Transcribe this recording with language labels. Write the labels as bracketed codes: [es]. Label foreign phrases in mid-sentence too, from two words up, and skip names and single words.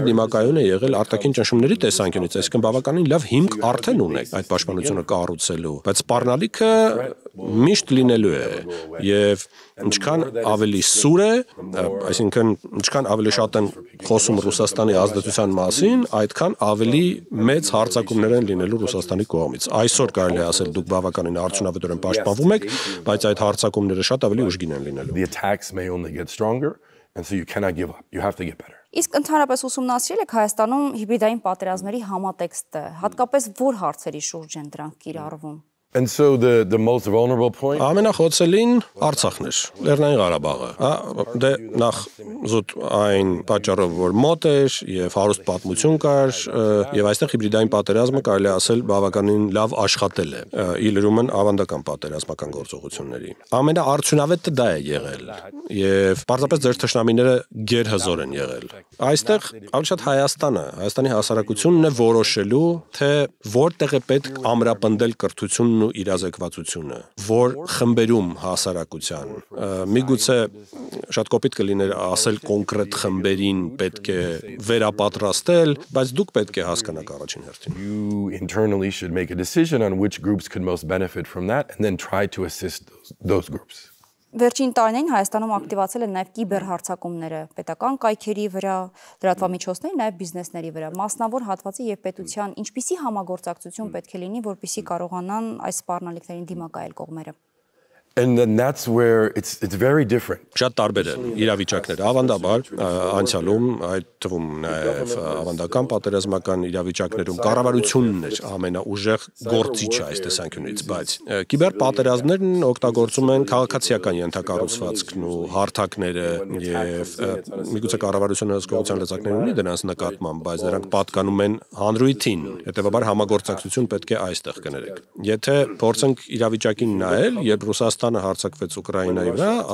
[hy] դիմակայուն է եղել արտաքին ճնշումների տեսանկյունից, այսինքն բավականին լավ հիմք արդեն ունեք այդ պաշտպանությունը կառուցելու, բայց սպառնալիքը միշտ լինելու է եւ ինչքան ավելի սուր է, այսինքն ինչքան ավելի շատ են խոսում Ռուսաստանի ազդեցության մասին, այդքան ավելի մեծ հարձակումներ են լինելու Ռուսաստանի կողմից։ Այսօր կարելի է ասել դուք բավականին արդյունավետորեն պաշտպանվում եք, բայց այդ հարձակումները շատ ավելի ուժգին են լինելու։ [en] The attacks may only get stronger and so you cannot give up. You have to get better. [hy] Իսկ ընդհանրապես ուսումնասիրել եք Հայաստանում հիբրիդային պատերազմների համատեքստը, հատկապես որ հարցերի շուրջ են դրանք կիրառվում։ [en] And so the most vulnerable point. [hy] Ամենախոցելին Արցախն էր, Լեռնային Ղարաբաղը։ Դե նախ զուտ այն պատճառով, որ մոտ էր եւ հարուստ պատմություն կար, եւ այստեղ հիբրիդային պատերազմը կարելի ասել բավականին լավ աշխատել է։ Ի լրումն ավանդական պատերազմական գործողությունների։ Ամենաարդյունավետը դա է եղել եւ պարզապես ձեր թշնամիները գերհզոր են եղել։ Այստեղ ավելի շատ Հայաստանի հասարակությունն է որոշելու, թե որտեղ է պետք ամրապնդել կրթությունն ու իրազեկվածությունը, որ խմբերում հասարակության։ Միգուցե շատ կոպիտ կլիներ ասել կոնկրետ խմբերին պետք է վերապատրաստել, բայց դուք պետք է հասկանաք առաջին հերթին։ [en] You internally should make a decision on which groups could most benefit from that and then try to assist those groups. [hy] Վերջին տարիներին Հայաստանում ակտիվացել են նաև կիբերհարձակումները պետական կայքերի վրա, լրատվամիջոցների, նաև բիզնեսների վրա, մասնավոր հատվածի եւ պետության ինչպիսի համագործակցություն պետք է լինի, որպեսզի կարողանան այս սպառնալիքներին դիմակայել կողմերը։ [en] And then that's where it's very different. [hy] Շատ տարբեր են իրավիճակները։ Ավանդաբար անցյալում այդ թվում նաև ավանդական պատերազմական իրավիճակներում կառավարությունն էր ամենաուժեղ գործիչը այս տեսանկյունից, բայց կիբերպատերազմներն օգտագործում են քաղաքացիական ենթակառուցվածքն ու հարթակները եւ միգուցե կառավարությունը հսկողության լծակներ ունի դրանց նկատմամբ, բայց դրանք պատկանում են հանրույթին։ Հետեւաբար համագործակցություն պետք է այստեղ կներեք։ Եթե փորձենք իրավիճակին նայել, երբ Ռուսաստանը հարձակվեց Ուկրաինայի վրա,